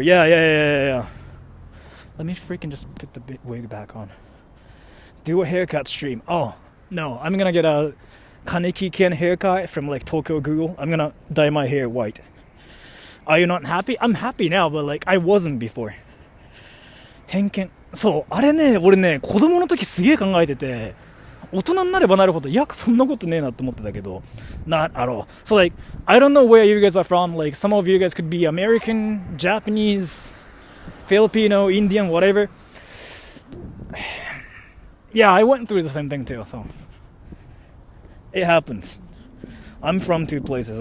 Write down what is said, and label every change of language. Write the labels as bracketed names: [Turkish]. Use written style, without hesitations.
[English] Yeah. Let me freaking just put the wig back on. Do a haircut stream. Oh, no. I'm gonna get a Kaneki Ken haircut from like Tokyo Google. I'm gonna dye my hair white. Are you not happy? I'm happy now, but like, I wasn't before. [Japanese] 偏見。そう、あれね、俺ね、子供の時すげえ考えてて、大人になればなるほど、いや、そんなことねえなって思ってたけど、 [English] not at all. So like, I don't know where you guys are from. Like, some of you guys could be American, Japanese, Filipino, Indian, whatever. Yeah, I went through the same thing too, so it happens. I'm from two places.